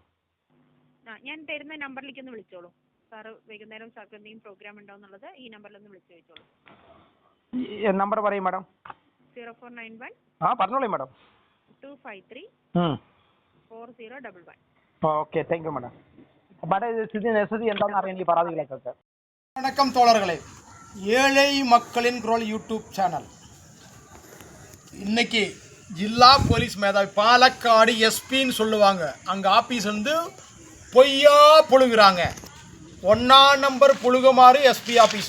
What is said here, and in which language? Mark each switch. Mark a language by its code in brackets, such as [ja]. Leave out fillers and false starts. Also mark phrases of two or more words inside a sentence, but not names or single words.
[ml] ഞാൻ തരുന്ന നമ്പറിലേക്ക് ഒന്ന് വിളിച്ചോളൂ. സാറ് വൈകുന്നേരം സാർക്ക് എന്തെങ്കിലും പ്രോഗ്രാം ഉണ്ടോ എന്നുള്ളത് ഈ നമ്പറിലൊന്ന് വിളിച്ചു ചോദിച്ചോളൂ. നമ്പർ പറയും മാഡം. 0491 പറഞ്ഞോളൂ മാഡം. 253 4011. [en] Okay, thank you madam. [ml] സ്ഥിതി എന്താണെന്ന് അറിയാൻ ഈ പരാതികളൊക്കെ. [ta] வணக்கம் தோழர்களே, ஏழை மக்களின் குரல் யூடியூப் சேனல். இன்னைக்கு ஜில்லா போலீஸ் மேதாவி பாலக்காடு எஸ்பின்னு சொல்லுவாங்க, அங்கே ஆஃபீஸ் வந்து பொய்யா புழுகுறாங்க. 1ஆம் நம்பர் புழுகுமாறு எஸ்பி ஆஃபீஸ்.